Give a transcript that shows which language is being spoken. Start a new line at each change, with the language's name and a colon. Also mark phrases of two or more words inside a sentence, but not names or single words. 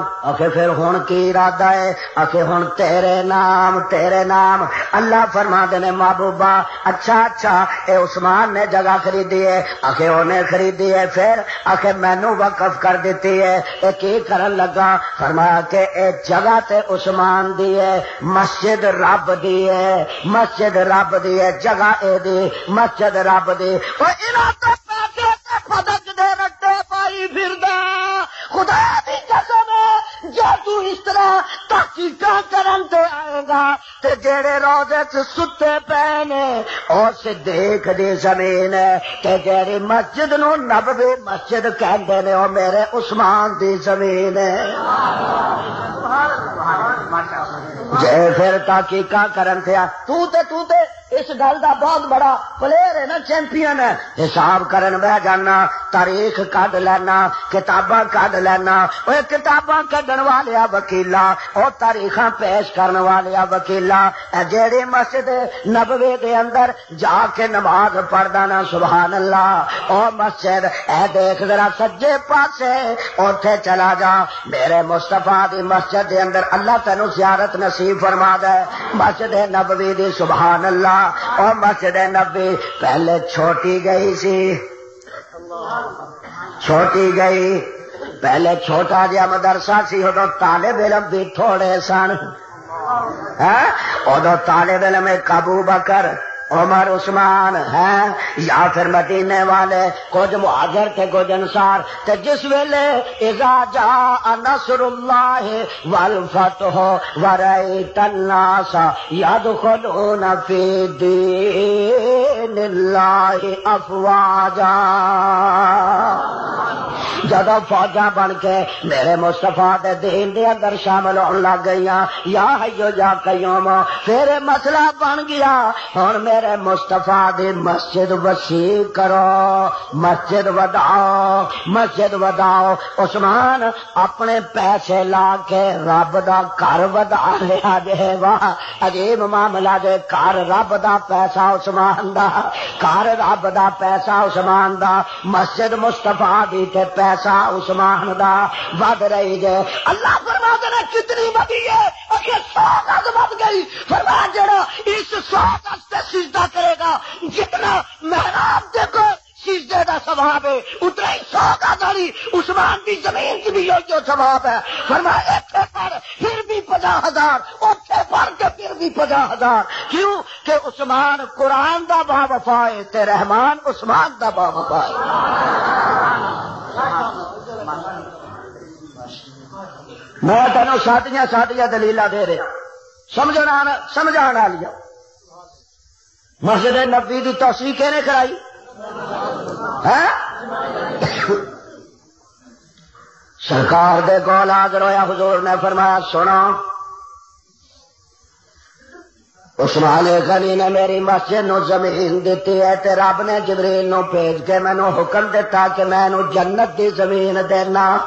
Punjabi: آخے پھر ہن کی ارادہ ہے؟ آخے ہن تیرے نام. تیرے نام. اللہ فرما دینے محبوبہ اچھا اے عثمان نے جگہ خریدی ہے. آخے انہیں خریدی ہے. پھر آخے مینوں وقف کر دیتی ہے. اے کی کرن لگا؟ فرمایا کہ اے جگہ تے عثمان دی ہے، مسجد رب دی ہے. مسجد رب دی ہے، جگہ اے دی، مسجد رب دی. او انہاں تے پیسے تے پدک دے رکھتے پائی پھردا. خدا دی قسم جے تو اس طرح تحقیقاں کرن تے آئے گا تے جیڑے روضے چ ستے پے نے او صدیق دی زمین ہے، تے جیڑی مسجد نو نبوی مسجد کہندے نے او میرے عثمان دی زمین ہے. جے پھر تحقیقاں کرن تے تو تے اس گل دا بہت بڑا پلیئر ہے نا، چیمپئن ہے. حساب کرن بہ جانا، تاریخ کڈ لینا، کتاباں کڈ لینا. او کتاباں کڈن والیا وکیلا، او تاریخاں پیش کرن والیا وکیلا، جیڑی مسجد نبوی دے اندر جا کے نماز پڑھدا نا
Arabic: سبحان اللہ،
Punjabi: او مسجد اے دیکھ ذرا سجے پاسے اوتھے چلا جا. میرے مصطفیٰ دی مسجد دے اندر اللہ تینو زیارت نصیب فرما دے. مسجد نبوی دی
Arabic: سبحان اللہ.
Punjabi: اور مسجد نبی پہلے چھوٹی گئی سی، چھوٹی گئی. پہلے چھوٹا جہا مدرسہ سی، ادو طالب علم بھی تھوڑے سن. ادو طالب علم ابو بکر عمر عثمان ہیں، یا پھر مدینے والے کچھ مہاجر تھے کچھ انصار. تے جس ویلے
Arabic: اذا جاء نصر اللہ والفتح ورأیت الناس یدخلون فی دین اللہ افواجا.
Punjabi: جدو فوجاں بن کے میرے مصطفیٰ دے دین دے اندر شامل ہون لگ گئیاں،
Arabic: یا حیو یا قیوم،
Punjabi: پھر مسئلہ بن گیا ہن میرے مصطفیٰ دی مسجد وسیع کرو، مسجد وداؤ، مسجد وداؤ. عثمان اپنے پیسے لا کے رب دا گھر ودا لیا جے. واہ عجیب معاملہ جے. گھر رب دا پیسہ عثمان دا، گھر رب دا پیسہ عثمان دا، مسجد مصطفیٰ دی تے پیسہ عثمان دا ود رہی جے. اللہ فرما دے کتنی ودی ہے؟ اکھے 100 گز ود گئی. فرما جڑا اس 100 گز تے سجدہ کرے گا، جتنا محراب دیکھو سجدے دا ثواب ہے اتنا ہی 100 گز والی عثمان دی زمین کی بھی جو ثواب ہے. فرمایا ایتھے پر پھر بھی 50,000، اوتھے پر کے پھر بھی 50,000. کیوں کہ عثمان قرآن دا با وفا ہے تے رحمان عثمان دا با وفا ہے. میں تینوں سادیاں دلیلاں دے رہا سمجھانا لیا. مسجد نبوی دی توسیع کہنے کرائی ہے؟ سرکار دے کول حاضر ہویا، حضور نے فرمایا سنو، عثمان غنی نے میری مسجد نو زمین دیتی ہے تے رب نے جبریل نو بھیج کے مینوں حکم دیتا کہ میں نو جنت دی زمین دینا.